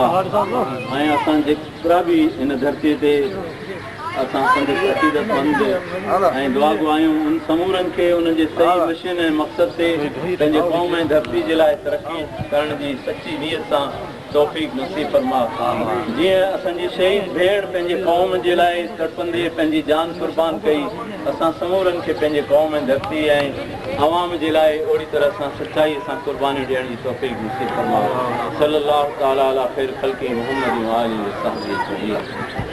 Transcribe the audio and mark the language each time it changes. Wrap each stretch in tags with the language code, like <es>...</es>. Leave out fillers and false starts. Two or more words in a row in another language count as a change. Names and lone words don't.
<sd>ऐं असां जेतिरा बि हिन धरतीअ ते असां संदसि अक़ीदतमंद ऐं दुआ गुआयूं उन समूरनि खे उन जे सही मिशन ऐं मक़सद ते पंहिंजे क़ौम ऐं धरती जे लाइ तरक़ी करण जी सची नियत सां तौफ़ीक़ नसीब फरमा। जीअं असांजी शहीद भेण पंहिंजे क़ौम जे लाइ तड़पंदे पंहिंजी जान क़ुर्बान कई, असां समूरनि खे पंहिंजे क़ौम ऐं धरती ऐं अवाम जे लाइ ओड़ी तरह सां सचाईअ सां क़ुर्बानी ॾियण जी तौफ़ीक़ नसीब फरमा।</sd> <ar>صلى الله تعالى على خير خلقه محمد و آله و صحبه أجمعين.</ar>